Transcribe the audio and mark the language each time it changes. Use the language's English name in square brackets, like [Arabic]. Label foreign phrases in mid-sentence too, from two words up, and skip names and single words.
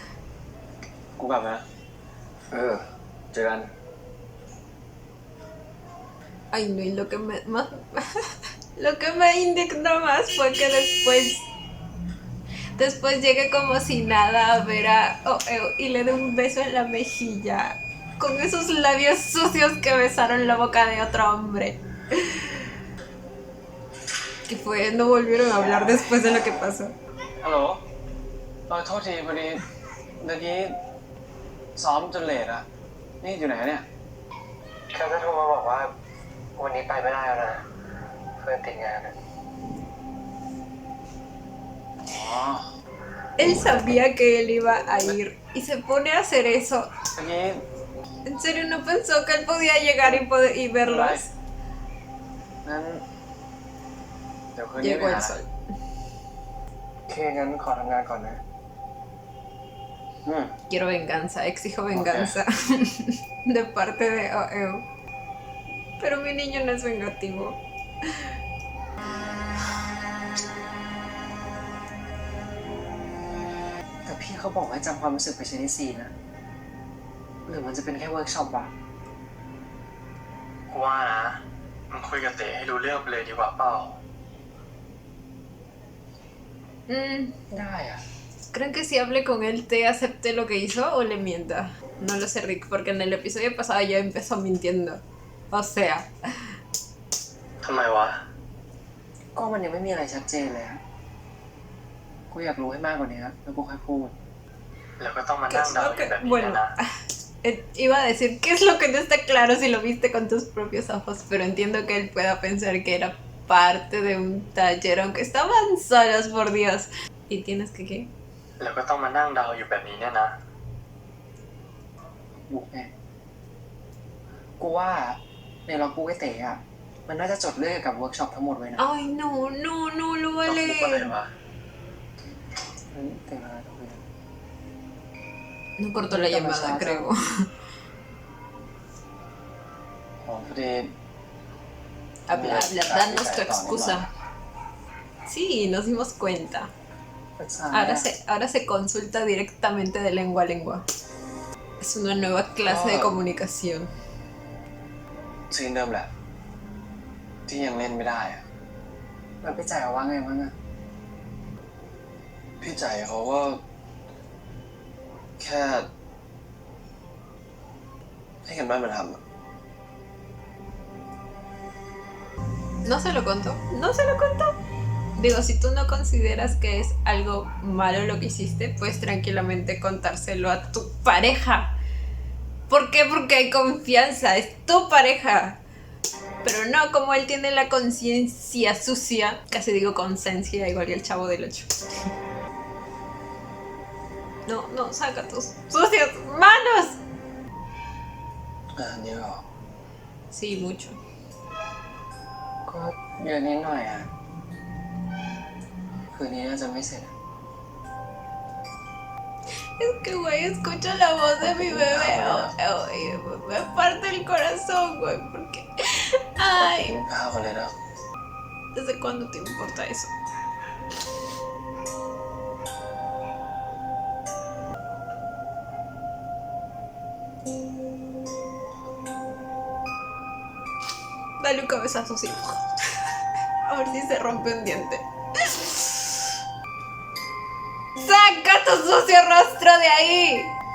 [Spanish] Ay, no, y lo que me indignó más fue que después llegue como si nada a ver a Oh-eun y le dé un beso en la mejilla con esos labios sucios que besaron la boca de otro hombre. Que fue, no volvieron a hablar después de lo que pasó. [Thai] ฮัลโหลโทษทีพอดีเมื่อกี้ซ้อมจนเลทอะนี่อยู่ไหนเนี่ยเขาจะโทรมาบอกว่าวันนี้ไปไม่ได้แล้วนะเพื่อนติดงานอะอ๋อ [Spanish] Él sabía que él iba a ir y se pone a hacer eso. [Thai] เมื่อกี้ [Spanish] ¿En serio no pensó que él podía llegar y verlos? [Thai] งั้นเดี๋ยวคืนนี้ไป [Spanish] Llegó el [Thai] หา [Spanish] sol. [Thai] โอเคงั้นขอทำงานก่อนนะ [Spanish] Quiero venganza, exijo venganza de parte de Oh-eun. Pero mi niño no es vengativo. [Thai] แต่พี่เขาบอกให้จำความรู้สึกไปใช้ในซีนนะหรือมันจะเป็นแค่เวิร์กช็อปวะว่านะมันคุยกับเต๋ให้รู้เรื่องไปเลยดีกว่าเปล่าได้อะ [Spanish] ¿Creen que si hable con él te acepte lo que hizo o le mienta? No lo sé, Rick, porque en el episodio pasado ya empezó mintiendo. O sea... [Thai] ทำไมวะก็มันยังไม่มีอะไรชัดเจนเลยกูอยากรู้ให้มากกว่านี้แล้วกูค่อยพูดแล้วก็ต้องมา [Spanish] ¿Qué [Thai] นั่ง [Spanish] es [Thai] เดา [Spanish] lo [Thai] กัน [Spanish] que...? [Thai] แบบนี้ [Spanish] Bueno, [Thai] นะ [Spanish] iba a decir, ¿qué es lo que no está claro si lo viste con tus propios ojos? Pero entiendo que él pueda pensar que era parte de un taller, aunque estaban solos, por Dios. ¿Y tienes que qué? [Thai] แล้วก็ต้องมานั่งเดาอยู่แบบนี้เนี่ยนะ บุกไงกูว่าในล็อกกูไอเต๋อะมันน่าจะจดเรื่องเกี่ยวกับเวิร์กช็อปทั้งหมดไว้นะ [Spanish] Ay, no, no, no lo [Thai] ต้อง [Spanish] vale. [Thai] พูดอะไรวะ เต๋ออะไรต้องคุยกัน [Spanish] No cortó la llamada, creo. [Thai] อ๋อพอดี [Spanish] Habla, habla, danos tu excusa. Sí, nos dimos cuenta. [Thai] ปรึกษา [Spanish] Ahora se consulta directamente de lengua a lengua. Es una nueva clase de comunicación. [Thai] ซีนเดิมแหละ ที่ยังเล่นไม่ได้อะแล้วพี่จ่ายเขาว่าไงบ้างอะพี่จ่ายเขาก็แค่ให้กันบ้านมาทำอะ [Spanish] ¿No se lo contó? ¿No se lo contó? Digo, si tú no consideras que es algo malo lo que hiciste, puedes tranquilamente contárselo a tu pareja. ¿Por qué? Porque hay confianza, es tu pareja. Pero no, como él tiene la conciencia sucia, casi digo conciencia, igual que el chavo del 8. No, no, saca tus sucias manos. [Thai] เยอะเหรอ [Spanish] Sí, mucho. [Thai] ก็เยอะนิดหน่อยอะคืนนี้น่าจะไม่เสร็จอะ [Spanish] Es que, güey, escucho la voz de mi bebé. Y me parte el corazón, güey, porque... [Thai] กิ [Spanish] Ay, [Thai] นข้าวกันเลยนะ [Spanish] ¿desde cuándo te importa eso? Dale un cabezazo, sí. A ver si se rompe un diente. ¡Saca tu sucio rostro de ahí!